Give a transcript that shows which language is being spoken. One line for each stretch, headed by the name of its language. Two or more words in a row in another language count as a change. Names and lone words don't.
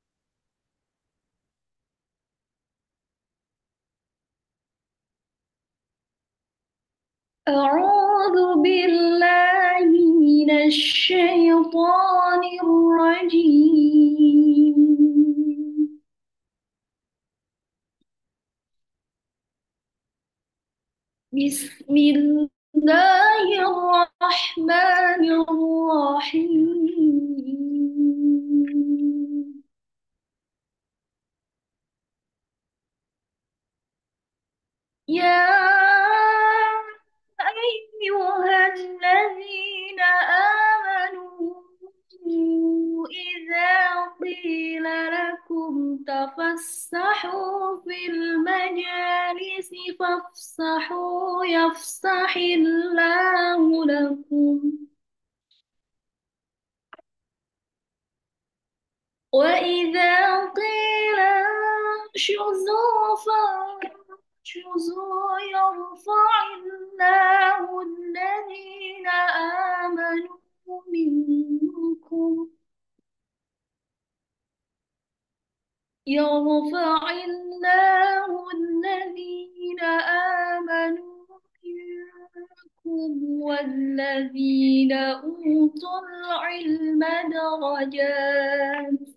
Arabic: أعوذ بالله من الشيطان الرجيم. بسم الله الرحمن الرحيم. يا أيها الذين آمنوا إذا قيل لكم تفسحوا في المجالس فافسحوا يفسح الله لكم وإذا قيل انشزوا يرفع الله الذين آمنوا منكم والذين أوتوا العلم درجات